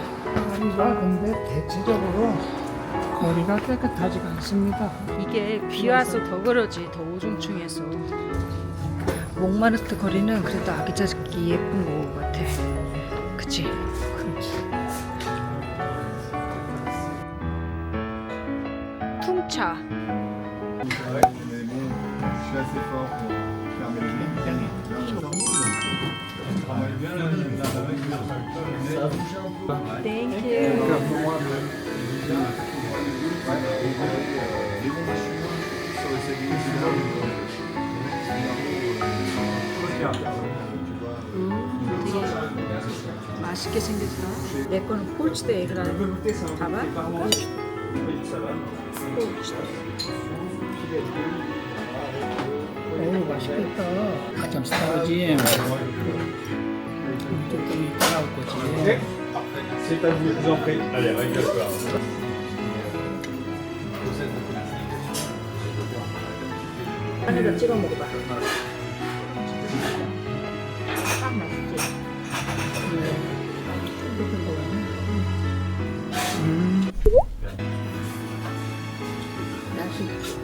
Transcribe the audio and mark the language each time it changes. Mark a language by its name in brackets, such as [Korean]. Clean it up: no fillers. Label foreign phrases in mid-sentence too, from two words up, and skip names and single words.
[Korean] 거리가 근데 대체적으로 거리가 깨끗하지가 않습니다. 이게 비 와서 더 그러지. 더 우중충해서. 몽마르트 거리는 그래도 아기자기 예쁜 거 같아. 그치? 그렇지. 풍차. [French] Ouais, mais bon, je suis assez fort pour fermer le nez. Ça a bougé un peu. [English] Thank you. [French] Les bons machines sur le CDI, c'est là où [Korean] 되게 맛있게 생겼다. 내 거는 폴치드 에그라. 봐봐. 어우 맛있겠다. 가장 스타일이지. 조금 따라올 거지. [French] C'est à vous, je vous en prie. Allez, avec le soir. [Korean] 안에다 찍어 먹어봐. 딱 맛있지? 맛있지?